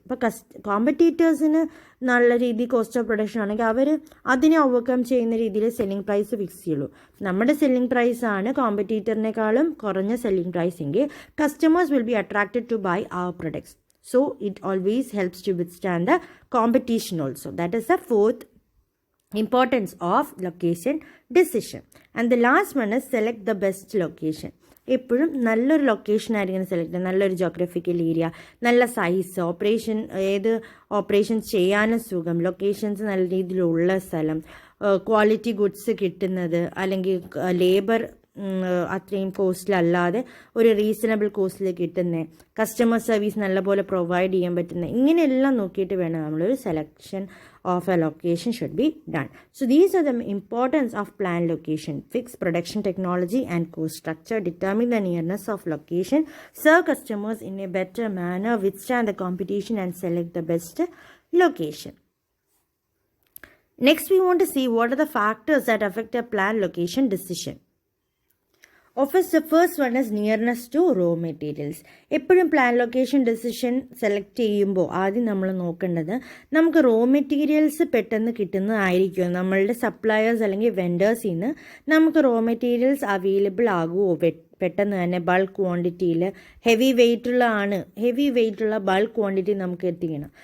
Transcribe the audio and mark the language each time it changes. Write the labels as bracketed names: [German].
[Malayalam] അപ്പോൾ കോമ്പറ്റീറ്റേഴ്സിന് നല്ല രീതിയിൽ കോസ്റ്റ് ഓഫ് പ്രൊഡക്ഷൻ ആണെങ്കിൽ അവർ അതിനെ ഓവർകം ചെയ്യുന്ന രീതിയിൽ സെല്ലിംഗ് പ്രൈസ് ഫിക്സ് ചെയ്യുള്ളൂ. നമ്മുടെ സെല്ലിംഗ് പ്രൈസാണ് കോമ്പറ്റീറ്ററിനേക്കാളും കുറഞ്ഞ സെല്ലിംഗ് പ്രൈസ് എങ്കിൽ [English] Customers will be attracted to buy our products. So it always helps to withstand the competition also. That is the fourth importance of location decision. And the last one is select the best location. [Malayalam] എപ്പോഴും നല്ലൊരു location ആയിരിക്കണം select ചെയ്യുക, നല്ലൊരു geographical area, നല്ല size, ഏത് operations ചെയ്യാനും സുഖം, locations നല്ല രീതിയിലുള്ള സ്ഥലം, ക്വാളിറ്റി ഗുഡ്സ് കിട്ടുന്നത്, അല്ലെങ്കിൽ ലേബർ അത്രയും കോസ്റ്റിലല്ലാതെ ഒരു റീസണബിൾ കോസ്റ്റിൽ കിട്ടുന്നത്, കസ്റ്റമർ സർവീസ് നല്ലപോലെ പ്രൊവൈഡ് ചെയ്യാൻ പറ്റുന്നത്, ഇങ്ങനെയെല്ലാം നോക്കിയിട്ട് വേണം നമ്മളൊരു selection [English] of a location should be done. So these are the importance of planned location. Fixed production technology and cost structure, determine the nearness of location, serve customers in a better manner, withstand the competition and select the best location. Next we want to see what are the factors that affect a planned location decision. The first one is nearness to raw materials. [Malayalam] എപ്പോഴും plan location decision select ചെയ്യുമ്പോൾ ആദ്യം നമ്മൾ നോക്കേണ്ടത് നമുക്ക് raw materials പെട്ടെന്ന് കിട്ടുന്നതായിരിക്കും. നമ്മളുടെ suppliers അല്ലെങ്കിൽ വെൻഡേഴ്സിൽ നിന്ന് നമുക്ക് റോ മെറ്റീരിയൽസ് അവൈലബിൾ ആകുമോ പെട്ടെന്ന് തന്നെ ബൾക്ക് ക്വാണ്ടിറ്റിയിൽ, ഹെവി വെയിറ്റുള്ള ബൾക്ക് ക്വാണ്ടിറ്റി നമുക്ക് എത്തിക്കണം.